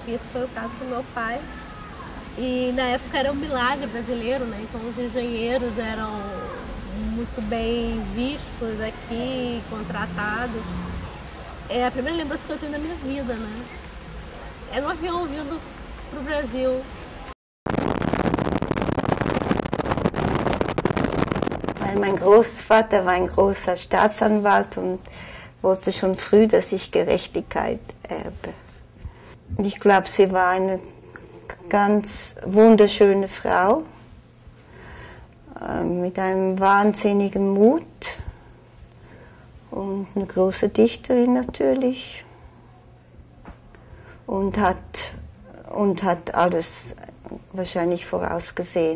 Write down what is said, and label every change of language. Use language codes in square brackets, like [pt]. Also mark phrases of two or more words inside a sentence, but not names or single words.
[pt] E esse foi o caso do meu pai. E na época era um milagre brasileiro, né? Então os engenheiros eram muito bem vistos aqui, contratados. É a primeira lembrança que eu tenho da minha vida, né? É no avião vindo para o Brasil. [de] Mein Großvater war ein großer Staatsanwalt und wollte schon früh, dass ich Gerechtigkeit erbe. Ich glaube, sie war eine ganz wunderschöne Frau mit einem wahnsinnigen Mut und eine große Dichterin natürlich und hat alles wahrscheinlich vorausgesehen.